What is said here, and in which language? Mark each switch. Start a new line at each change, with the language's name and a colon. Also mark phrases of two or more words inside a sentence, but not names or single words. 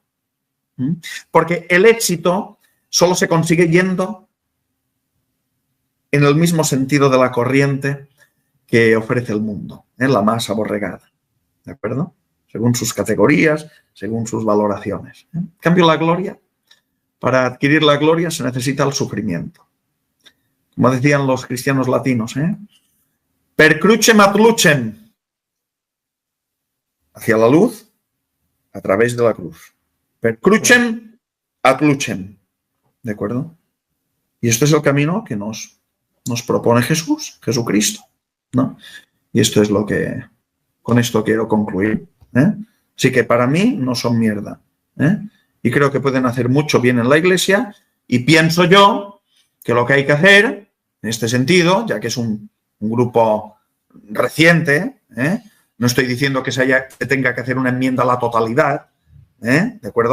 Spanish: Porque el éxito solo se consigue yendo en el mismo sentido de la corriente que ofrece el mundo, la más aborregada. ¿De acuerdo? Según sus categorías, según sus valoraciones. En cambio, la gloria, para adquirir la gloria se necesita el sufrimiento. Como decían los cristianos latinos,
Latin: per crucem ad lucem,
Spanish: hacia la luz a través de la cruz.
Latin: Per crucem ad lucem.
Spanish: ¿De acuerdo? Y este es el camino que nos propone Jesucristo. ¿no? Y esto es lo que, con esto quiero concluir. Así que para mí no son mierda. Y creo que pueden hacer mucho bien en la Iglesia y pienso yo que lo que hay que hacer, en este sentido, ya que es un grupo reciente, no estoy diciendo que se tenga que hacer una enmienda a la totalidad, ¿de acuerdo?